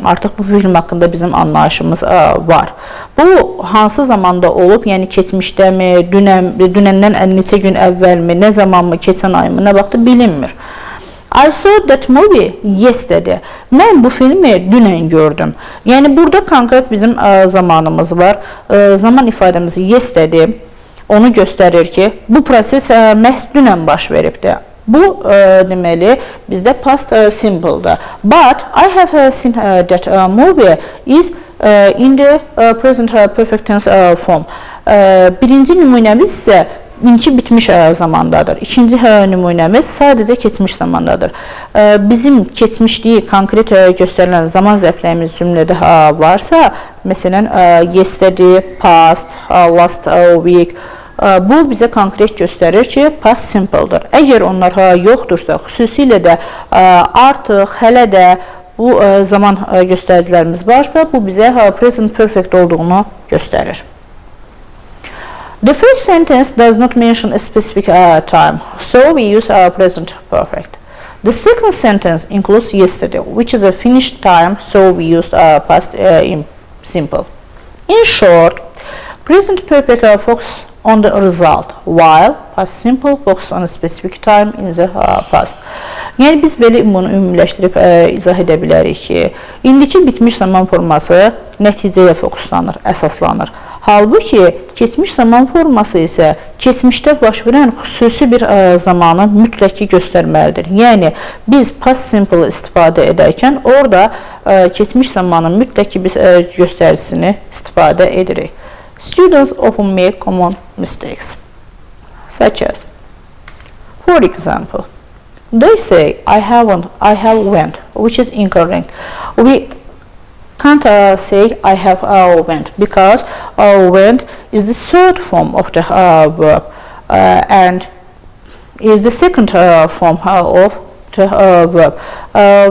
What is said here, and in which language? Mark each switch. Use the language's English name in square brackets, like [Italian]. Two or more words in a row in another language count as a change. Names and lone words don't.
[Azerbaijani] Artıq bu film haqqında bizim anlayışımız var. Bu hansı zamanda olub, yəni keçmişdəmi, dünəndən neçə gün əvvəlmi, nə zamanmı, keçən ayımı, nə vaxtı bilinmir. [English] I saw that movie yesterday. [Azerbaijani] Mən bu filmi dünən gördüm. Yəni burada konkret bizim zamanımız var. Zaman ifadəmiz yesterday onu göstərir ki, bu proses məhz dünən baş veribdir. Bu deməli bizdə [English] past simple'dır. But I have seen that movie is in the present perfect tense form. [Azerbaijani] Birinci nümunəmiz isə indiki bitmiş zamandadır. İkinci nümunəmiz sadəcə keçmiş zamandadır. Bizim keçmişliyi konkret göstərilən zaman zərflərimiz cümlədə varsa, məsələn, [English] yesterday, past, last week, [Azerbaijani] bu bizə konkret göstərir ki, [English] past simple'dır. [Azerbaijani] Əgər onlar yoxdursa, xüsusilə də artıq, hələ də bu zaman göstəricilərimiz varsa, bu bizə [English] present perfect [Azerbaijani] olduğunu göstərir. [English] The first sentence does not mention a specific time, so we use our present perfect. The second sentence includes yesterday, which is a finished time, so we used past simple. In short, present perfect focuses on the result, while past simple focuses on a specific time in the past. [Azerbaijani] Yəni biz belə bunu ümumiləşdirib izah edə bilərik ki, indiki bitmiş zaman forması nəticəyə fokuslanır, əsaslanır. Halbuki keçmiş zaman forması isə keçmişdə baş verən xüsusi bir zamanı mütləq ki göstərməlidir. Yəni biz [English] past simple [Azerbaijani] istifadə edərkən orada keçmiş zamanın mütləq ki biz göstəricisini istifadə edirik. [English] Students often make common mistakes, such as, for example, they say I have went, which is incorrect. We can't say I have went because went is the third form of the verb and is the second form of the verb.